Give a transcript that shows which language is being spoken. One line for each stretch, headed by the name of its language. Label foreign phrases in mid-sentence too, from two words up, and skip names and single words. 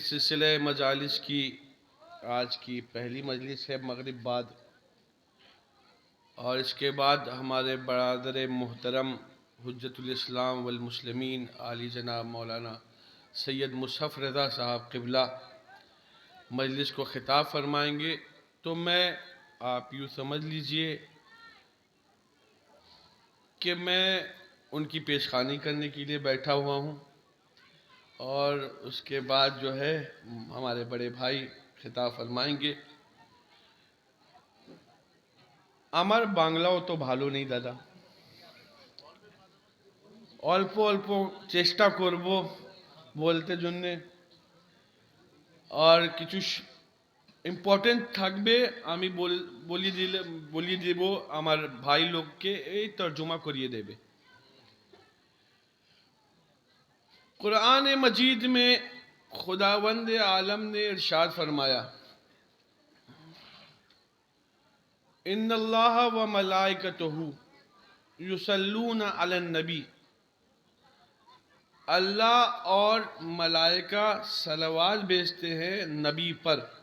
Urdu: سلسلہ مجالس کی آج کی پہلی مجلس ہے مغرب بعد، اور اس کے بعد ہمارے برادر محترم حجت الاسلام والمسلمین عالی جناب مولانا سید مصحف رضا صاحب قبلہ مجلس کو خطاب فرمائیں گے۔ تو میں آپ یوں سمجھ لیجئے کہ میں ان کی پیشخوانی کرنے کے لیے بیٹھا ہوا ہوں، اور اس کے بعد جو ہے ہمارے بڑے بھائی خطاب فرمائیں گے۔
Bangla: আমার বাংলাও তো ভালো নেই দাদা, অল্প অল্প চেষ্টা করব বলতে জন্যে, আর কিছু ইম্পর্টেন্ট থাকবে আমি বলিয়ে দেব, আমার ভাই লোককে এই তর্জমা করিয়ে দেবে।
Urdu: قرآن مجید میں خداوند عالم نے ارشاد فرمایا،
Arabic: ان اللہ و ملائکتہ یصلون علی النبی،
Urdu: اللہ اور ملائکہ صلوات بھیجتے ہیں نبی پر۔